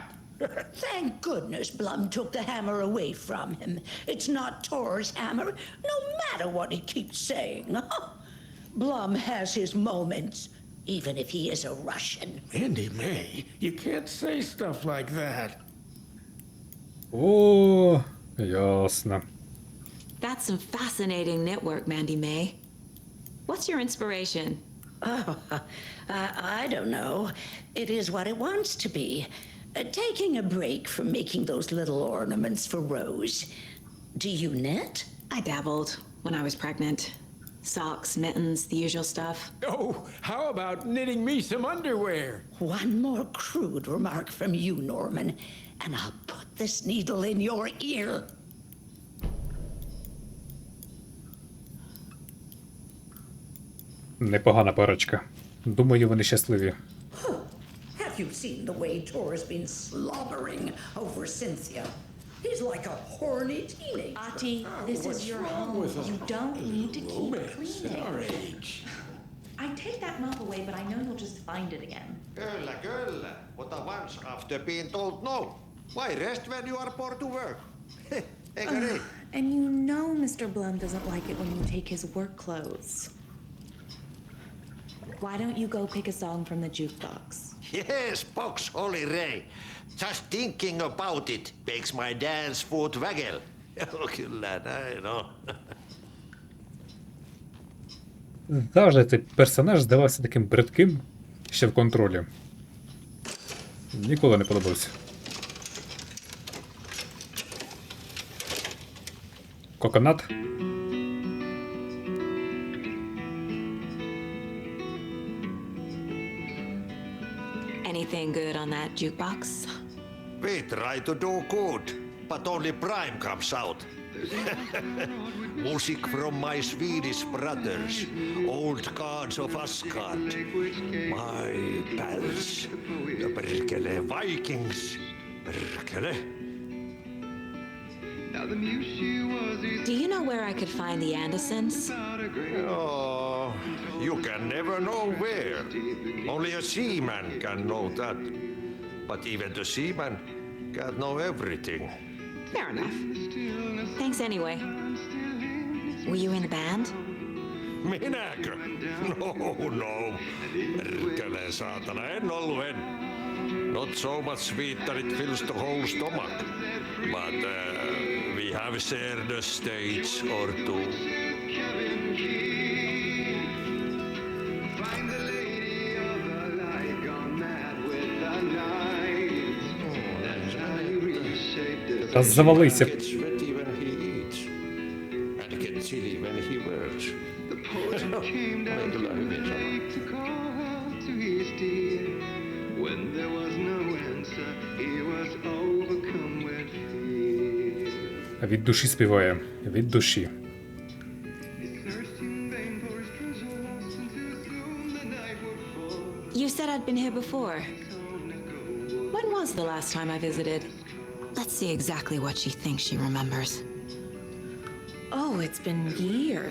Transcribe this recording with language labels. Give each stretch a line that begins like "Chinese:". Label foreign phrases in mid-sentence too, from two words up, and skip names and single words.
English: Thank goodness Blum took the hammer away from him. It's not Tor's hammer, no matter what he keeps saying. Blum has his moments, even if he is a Russian. Andy May, you can't say stuff like that.
Ukrainian: О, ясно.
English: That's some fascinating network, Mandy May. What's your inspiration? Oh, I don't know. It is what it wants to be. Taking a break from making those little ornaments for Rose. Do you knit? I dabbled when I was pregnant. Socks, mittens, the usual stuff. Oh, how about knitting me some underwear? One more crude remark from you, Norman, and I'll put this needle in your ear.
Ukrainian: Непогана парочка. Думаю, вони щасливі.
English: Have you seen the way Tor's been slobbering over Cynthia? He's like a horny teenager. Ati, this what's is your wrong home. with You don't need to keep Romance at our cleaning. age. I take that mop away, but I know you'll just find it again.
Finnish: Kyllä, kyllä.
English: But once after being told no. Why rest when you are poor to work?
Finnish: Eikö niin?
English: And you know Mr. Blum doesn't like it when you take his work clothes. Why don't you go pick a song from the jukebox? Yes, box Holly Ray. Just thinking about it makes my dance foot waggle.
Finnish: Kyllä näin on.
Ukrainian: Завжди цей персонаж здавався таким бридким ще в контролі. Ніколи не подобався. Коконат.
English: Anything good on that jukebox? We try to do good, but only Prime comes out. Music from my Swedish brothers, old gods of Asgard, my pals, the perkele Vikings, perkele. Do you know where I could find the Andersons? Oh, you can never know where. Only a seaman can know that. But even the seaman can't know everything. Fair enough. Thanks anyway. Were you in a band?
Finnish: Minäkö? No. Perkele saatana, en ollut en.
English: Not so much sweet that it fills the whole stomach. But we have shared a stage or two.
Ukrainian: Та завалися.
English: Gets sweaty when he eats. And gets chilly when he wears.
Finnish: Olen kyllä hyvin sanonut.
English: When there was no answer, he was overcome with fear.
Ukrainian: Від душі співає. Від душі.
English: He searched in vain for his treasure lost, and too soon the night would fall. You said I'd been here before. When was the last time I visited? Let's see exactly what she thinks she remembers. Oh, it's been years.